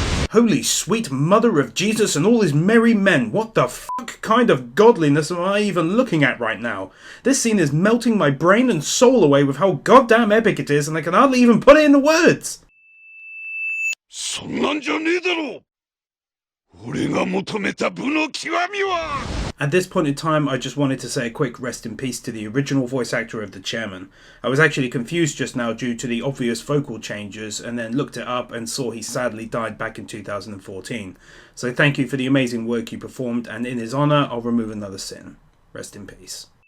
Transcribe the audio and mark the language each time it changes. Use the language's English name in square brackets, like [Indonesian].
[English] Holy sweet mother of Jesus and all his merry men, what the fuck kind of godliness am I even looking at right now? This scene is melting my brain and soul away with how goddamn epic it is, and I can hardly even put it into words! [Japanese] そんなんじゃねえだろ。俺が求めた部の極みは。 [English] At this point in time, I just wanted to say a quick rest in peace to the original voice actor of the chairman. I was actually confused just now due to the obvious vocal changes, and then looked it up and saw he sadly died back in 2014. So thank you for the amazing work you performed, and in his honour, I'll remove another sin. Rest in peace.